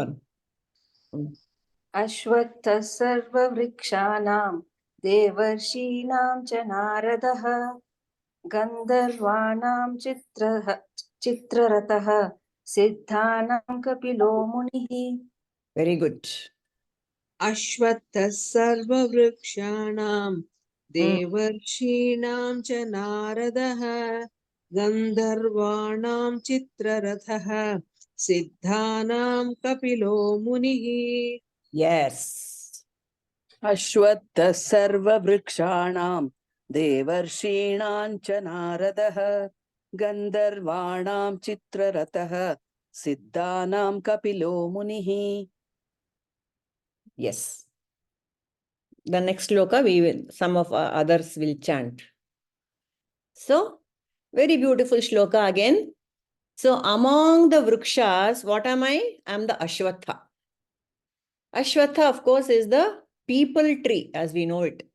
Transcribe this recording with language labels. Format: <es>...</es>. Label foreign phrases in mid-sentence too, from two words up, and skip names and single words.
<sa>Aśhvatthaḥ sarva-vṛikṣhāṇāṁ devarṣhīṇāṁ ca nāradaḥ gandharvāṇāṁ chitrarathaḥ siddhānāṁ kapilo muniḥ.</sa> <en>Very good.</en> <sa>aśhvatthaḥ sarva-vṛikṣhāṇāṁ devarṣhīṇāṁ ca nāradaḥ gandharvāṇāṁ chitrarathaḥ siddhānāṁ kapilo muniḥ.</sa> <en>Yes.</en> <sa>aśhvatthaḥ sarva-vṛikṣhāṇāṁ devarṣhīṇāṁ ca nāradaḥ gandharvāṇāṁ chitrarathaḥ siddhānāṁ kapilo muniḥ.</sa> <en>Yes. The next shloka, some of others will chant. So, very beautiful shloka again. So, among the vrikshas, what am I? I am the aśhvatthaḥ. Aśhvatthaḥ, of course, is the peepal tree, as we know it.</en>